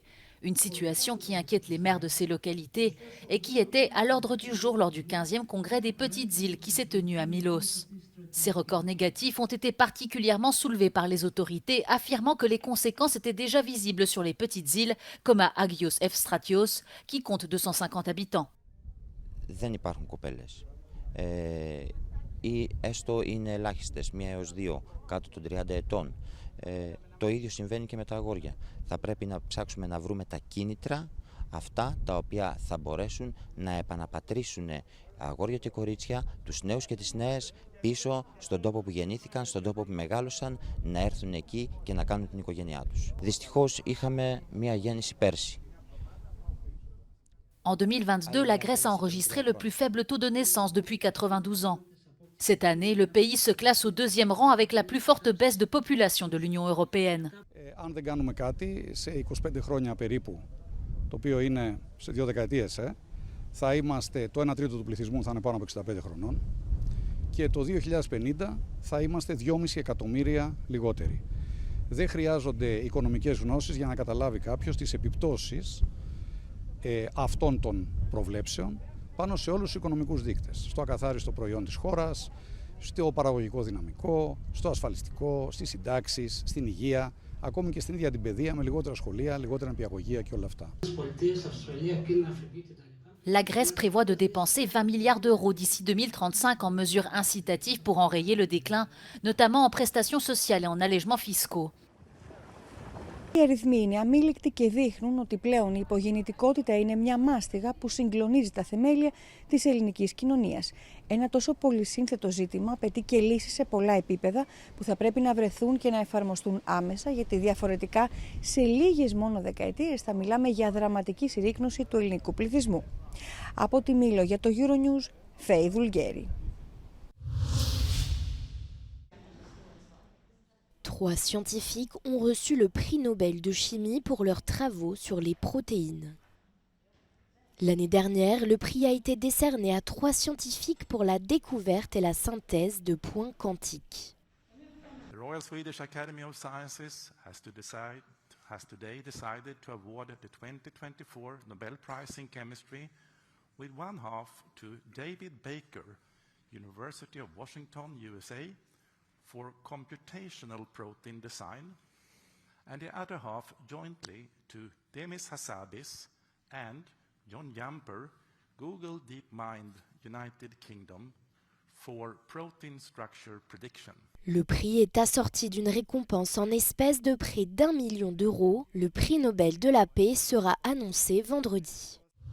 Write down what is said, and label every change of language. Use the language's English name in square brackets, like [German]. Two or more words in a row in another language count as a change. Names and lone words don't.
[French] Une situation qui inquiète les maires de ces localités et qui était à l'ordre du jour lors du 15e congrès des petites îles qui s'est tenu à Milos. Ces records négatifs ont été particulièrement soulevés par les autorités, affirmant que les conséquences étaient déjà visibles sur les petites îles, comme à Agios Efstratios, qui compte 250 habitants. [Greek] Δεν υπάρχουν κοπέλες. Ή έστω είναι ελάχιστες, 1 έως 2 κάτω των 30 ετών. Το ίδιο συμβαίνει και με τα αγόρια. Θα πρέπει να ψάξουμε να βρούμε τα κίνητρα, αυτά τα οποία θα μπορέσουν να επαναπατρίσουν αγόρια και κορίτσια, τους νέους και τις νέες, πίσω στον τόπο που γεννήθηκαν, στον τόπο που μεγάλωσαν, να έρθουν εκεί και να κάνουν την οικογένειά τους. Δυστυχώς είχαμε μία γέννηση πέρσι. [French] En 2022, la Grèce a enregistré le plus faible taux de naissance depuis 92 ans. Cette année, le pays se classe au 2e rang avec la plus forte baisse de population de l'Union européenne. [Greek] Αν δεν κάνουμε κάτι, σε 25 χρόνια περίπου, το οποίο είναι σε 2 δεκαετίες, θα είμαστε, το 1 τρίτο του πληθυσμού θα είναι πάνω από 65 χρονών και το 2050 θα είμαστε 2,5 εκατομμύρια λιγότεροι. Δεν χρειάζονται οικονομικές γνώσεις για να καταλάβει κάποιος τις επιπτώσεις αυτών των προβλέψεων πάνω σε όλους τους οικονομικούς δείκτες. Στο ακαθάριστο προϊόν της χώρας, στο παραγωγικό δυναμικό, στο ασφαλιστικό, στις συντάξεις, στην υγεία, ακόμη και στην ίδια την παιδεία με λιγότερα σχολεία, λιγότερα νηπιαγωγεία και όλα αυτά. [French] La Grèce prévoit de dépenser 20 milliards d'euros d'ici 2035 en mesures incitatives pour enrayer le déclin, notamment en prestations sociales et en allègements fiscaux. [Greek] Οι αριθμοί είναι αμήλικτοι και δείχνουν ότι πλέον η υπογεννητικότητα είναι μια μάστιγα που συγκλονίζει τα θεμέλια της ελληνικής κοινωνίας. Ένα τόσο πολυσύνθετο ζήτημα απαιτεί και λύσεις σε πολλά επίπεδα που θα πρέπει να βρεθούν και να εφαρμοστούν άμεσα, γιατί διαφορετικά σε λίγες μόνο δεκαετίες θα μιλάμε για δραματική συρρίκνωση του ελληνικού πληθυσμού. Από τη Μήλο για το Euronews, Φέη Δουλγέρη. [French] Trois scientifiques ont reçu le prix Nobel de chimie pour leurs travaux sur les protéines. L'année dernière, le prix a été décerné à 3 scientifiques pour la découverte et la synthèse de points quantiques. [English] The Royal Swedish Academy of Sciences has today decided to award the 2024 Nobel Prize in Chemistry with one half to David Baker, University of Washington, USA, for computational protein design, and the other half jointly to Demis Hassabis and John Jumper, Google DeepMind, United Kingdom, for protein structure prediction. [French] Le prix est assorti d'une récompense en espèces de près d'1 million d'euros. Le prix Nobel de la paix sera annoncé vendredi.